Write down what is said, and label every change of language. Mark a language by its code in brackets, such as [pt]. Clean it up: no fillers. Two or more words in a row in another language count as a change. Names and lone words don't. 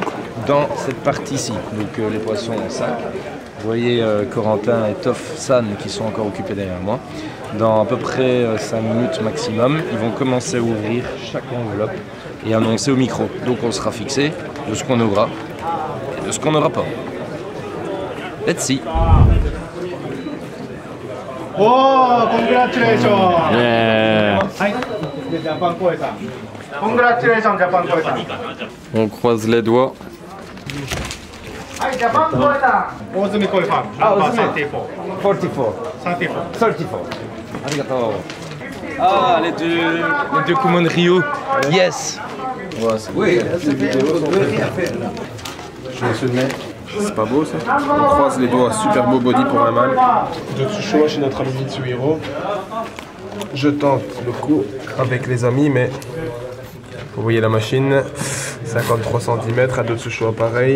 [fr] Dans cette partie-ci, donc les poissons en sac, vous voyez Corentin et Toff San qui sont encore occupés derrière moi. Dans à peu près 5 minutes maximum, ils vont commencer à ouvrir chaque enveloppe et annoncer au micro. Donc on sera fixé de ce qu'on aura et de ce qu'on n'aura pas. [en] Let's see. Oh, congratulations! Yeah. Japan Koi-san. Congratulations, Japan Koi-san. [fr] On croise les doigts. [en] Hi, Japan Koi-san. Ozumi Koi-san. Number 34. 44. 34. 34. Arigato. [fr] Ah, les deux Kumon Ryu. [en] Yes. [fr] Oui, cette vidéo, on peut rien faire là. Je me souviens, c'est pas beau ça? On croise les doigts, [en] super beau body [fr] pour un mâle. Jotsushua chez notre ami Mitsuhiro. Je tente le coup avec les amis, mais vous voyez la machine, 53 cm, à Jotsushua pareil.